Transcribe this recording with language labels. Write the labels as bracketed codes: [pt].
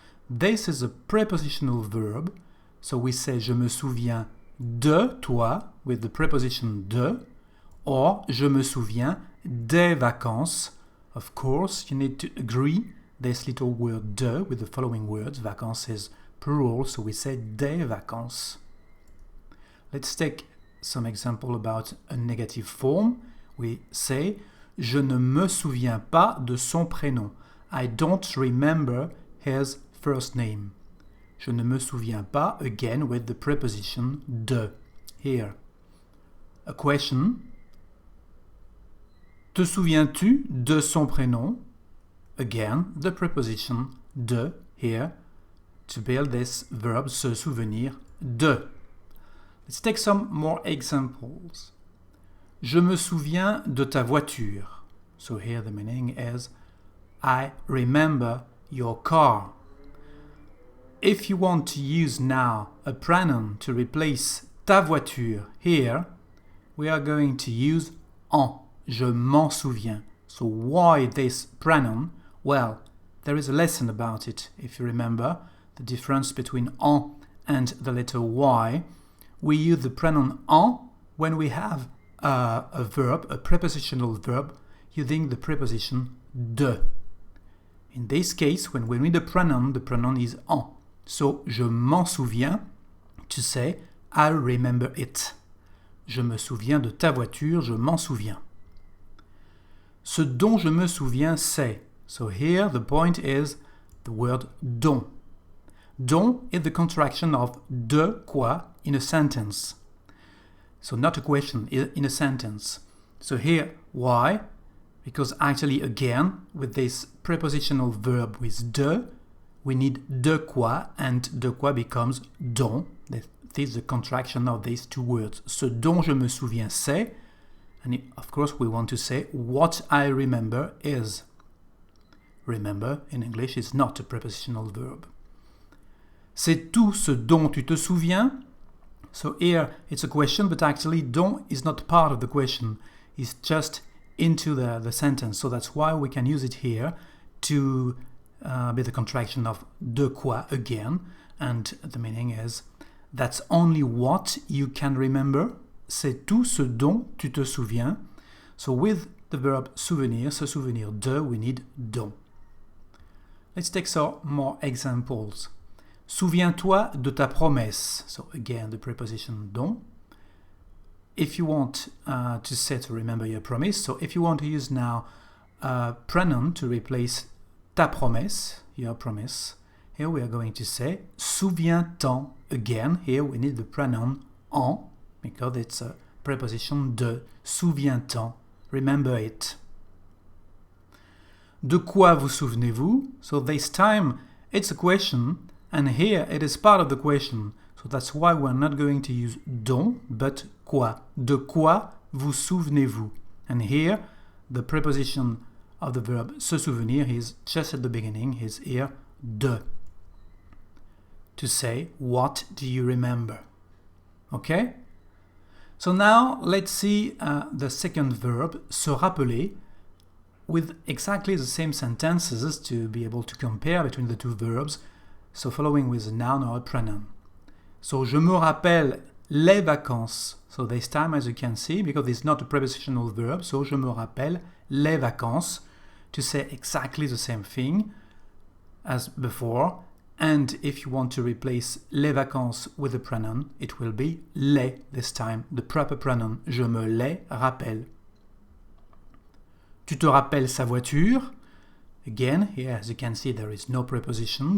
[en] This is a prepositional verb, so we say [fr] je me souviens de toi [en] with the preposition de, or [fr] je me souviens des vacances. [en] Of course, you need to agree this little word de with the following words. Vacances is plural, so we say des vacances. Let's take some example about a negative form. We say [fr] je ne me souviens pas de son prénom. [en] I don't remember his first name. [fr] Je ne me souviens pas, [en] again with the preposition de. Here. A question. [fr] Te souviens-tu de son prénom? [en] Again, the preposition de here to build this verb se souvenir de. Let's take some more examples. [fr] Je me souviens de ta voiture. [en] So here the meaning is I remember your car. If you want to use now a pronoun to replace ta voiture here, we are going to use en. [fr] Je m'en souviens. [en] So why this pronoun? Well, there is a lesson about it, if you remember, the difference between en and the letter y. We use the pronoun en when we have a verb, a prepositional verb, using the preposition de. In this case, when we read the pronoun is en. So, [fr] je m'en souviens, [en] to say, I remember it. [fr] Je me souviens de ta voiture, je m'en souviens. Ce dont je me souviens, c'est. [en] So here the point is the word dont. Dont is the contraction of de quoi in a sentence. So not a question, in a sentence. So here, why? Because actually, again, with this prepositional verb with de, we need de quoi, and de quoi becomes dont. This is the contraction of these two words. [fr] Ce dont je me souviens, c'est. [en] And of course, we want to say what I remember is. Remember, in English, is not a prepositional verb. [fr] C'est tout ce dont tu te souviens? [en] So here, it's a question, but actually, dont is not part of the question. It's just into the sentence. So that's why we can use it here to be the contraction of de quoi again. And the meaning is, that's only what you can remember. [fr] C'est tout ce dont tu te souviens. [en] So with the verb souvenir, se souvenir de, we need dont. Let's take some more examples. [fr] Souviens-toi de ta promesse. [en] So again, the preposition dont. If you want to say to remember your promise, so if you want to use now a pronoun to replace ta promesse, your promise, here we are going to say [fr] souviens-t'en. [en] Again, here we need the pronoun en, because it's a preposition de. [fr] Souviens-t'en. [en] Remember it. [fr] De quoi vous souvenez-vous? [en] So this time it's a question, and here it is part of the question. So that's why we're not going to use dont, but quoi. [fr] De quoi vous souvenez-vous? [en] And here the preposition of the verb se souvenir is just at the beginning, is here de. To say, what do you remember? Okay? So now let's see the second verb, se rappeler, with exactly the same sentences to be able to compare between the two verbs, so following with a noun or a pronoun. So, [fr] je me rappelle les vacances. [en] So this time, as you can see, because it's not a prepositional verb, so [fr] je me rappelle les vacances, [en] to say exactly the same thing as before. And if you want to replace les vacances with a pronoun, it will be les this time, the proper pronoun. [fr] Je me les rappelle. Tu te rappelles sa voiture? [en] Again, here as you can see there is no preposition.